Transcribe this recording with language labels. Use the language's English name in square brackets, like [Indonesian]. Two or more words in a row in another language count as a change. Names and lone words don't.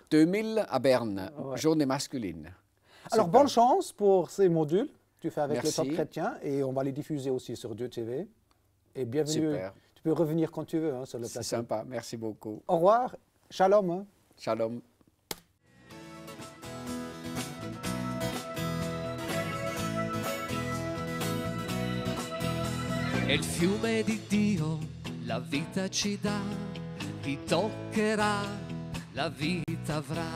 [French] 2000 à Berne, Ouais. journée masculine. Alors, Super. bonne chance pour ces modules que tu fais avec Merci. les Top Chrétiens et on va les diffuser aussi sur Dieu TV. Et bienvenue. Super. Tu peux revenir quand tu veux hein, sur le C'est plateau. sympa, merci beaucoup. Au revoir. Shalom. Hein. Shalom. [Italian] È il fiume di Dio, la vita ci dà, chi toccherà, la vita avrà.